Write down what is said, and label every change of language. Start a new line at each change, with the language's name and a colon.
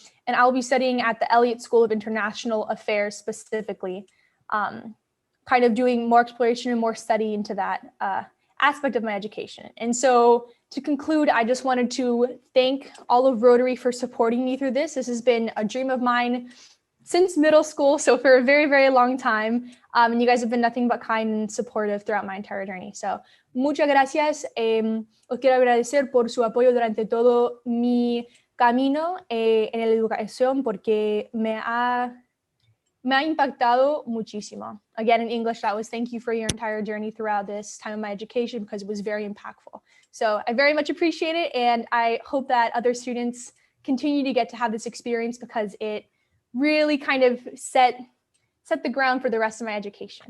English: And I'll be studying at the Elliott School of International Affairs specifically, kind of doing more exploration and more study into that aspect of my education. And so to conclude, I just wanted to thank all of Rotary for supporting me through this. This has been a dream of mine since middle school, so for a very, very long time. And you guys have been nothing but kind and supportive throughout my entire journey.
Spanish: So, muchas gracias. Os quiero agradecer por su apoyo durante todo mi camino en la educación porque me ha impactado muchísimo.
English: Again, in English, that was thank you for your entire journey throughout this time of my education because it was very impactful. So I very much appreciate it. And I hope that other students continue to get to have this experience because it really kind of set the ground for the rest of my education.